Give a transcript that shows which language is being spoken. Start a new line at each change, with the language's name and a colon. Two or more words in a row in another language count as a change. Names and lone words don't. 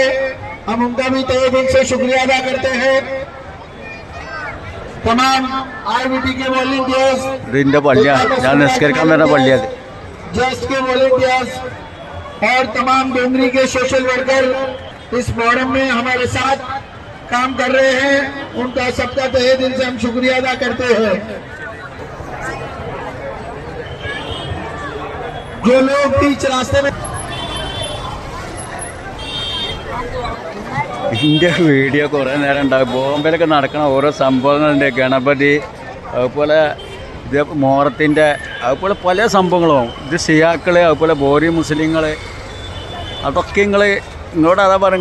Hindi: हम उनका भी तहे दिल से शुक्रिया अदा करते हैं. तमाम आरबीटी के वॉलंटियर्स, जस्ट के वॉलंटियर्स और तमाम डोंगरी के
English: social worker
Hindi: इस फोरम में हमारे साथ काम कर रहे हैं. उनका सबका तहे दिल से हम शुक्रिया अदा करते हैं. जो लोग बीच रास्ते में
Malayalam: ഇതിൻ്റെ വീഡിയോ കുറേ നേരം ഉണ്ടാകും. ബോംബെയിലൊക്കെ നടക്കണ ഓരോ സംഭവങ്ങളുണ്ട്. ഗണപതി, അതുപോലെ ഇത് മോറത്തിൻ്റെ, അതുപോലെ പല സംഭവങ്ങളും. ഇത് സിയാക്കൾ, അതുപോലെ ബോറി മുസ്ലിങ്ങൾ, അതൊക്കെ നിങ്ങളോട് അതാ പറയുക.